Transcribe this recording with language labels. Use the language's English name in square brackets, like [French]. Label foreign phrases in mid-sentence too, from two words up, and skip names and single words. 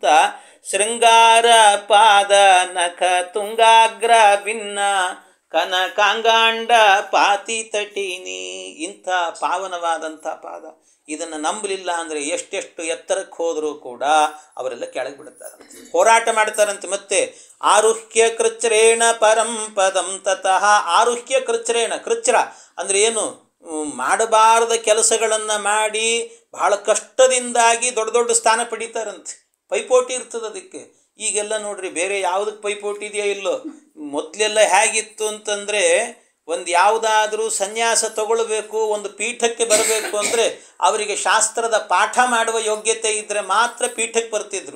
[Sanskrit] ಶೃಂಗಾರ ಪಾದ ನಖ ತುಂಗಾಗ್ರ ಭಿನ್ನ ಕನಕಾಂಗಾಂಡ ಪಾತಿ ತಟೀನಿ. [Kannada] ಇಂಥ ಪಾವನವಾದಂಥ ಪಾದ. ಇದನ್ನು ನಂಬಲಿಲ್ಲ ಅಂದರೆ ಎಷ್ಟೆಷ್ಟು ಎತ್ತರಕ್ಕೆ ಹೋದರೂ ಕೂಡ ಅವರೆಲ್ಲ ಕೆಳಗೆ ಬಿಡುತ್ತಾರಂತೆ, ಹೋರಾಟ ಮಾಡ್ತಾರಂತೆ. [Sanskrit] ಮತ್ತೆ ಆರುಹ್ಯ ಕೃಚ್ರೇಣ ಪರಂ ಪದಂ ತತಃ. ಆರುಹ್ಯ ಕೃಚ್ರೇಣ, [Kannada] ಕೃಚ್ರ ಅಂದರೆ ಏನು, ಮಾಡಬಾರದ ಕೆಲಸಗಳನ್ನು ಮಾಡಿ ಬಹಳ ಕಷ್ಟದಿಂದಾಗಿ ದೊಡ್ಡ ದೊಡ್ಡ ಸ್ಥಾನ ಪಡೀತಾರಂತೆ. ಪೈಪೋಟಿ ಇರ್ತದೆ ಅದಕ್ಕೆ. ಈಗೆಲ್ಲ ನೋಡ್ರಿ ಬೇರೆ ಯಾವುದಕ್ಕೆ ಪೈಪೋಟಿ ಇದೆಯೋ ಇಲ್ಲೋ. ಮೊದಲೆಲ್ಲ ಹೇಗಿತ್ತು ಅಂತಂದರೆ ಒಂದು ಯಾವುದಾದ್ರೂ ಸನ್ಯಾಸ ತಗೊಳ್ಬೇಕು, ಒಂದು ಪೀಠಕ್ಕೆ ಬರಬೇಕು ಅಂದರೆ ಅವರಿಗೆ ಶಾಸ್ತ್ರದ ಪಾಠ ಮಾಡುವ ಯೋಗ್ಯತೆ ಇದ್ದರೆ ಮಾತ್ರ ಪೀಠಕ್ಕೆ ಬರ್ತಿದ್ರು.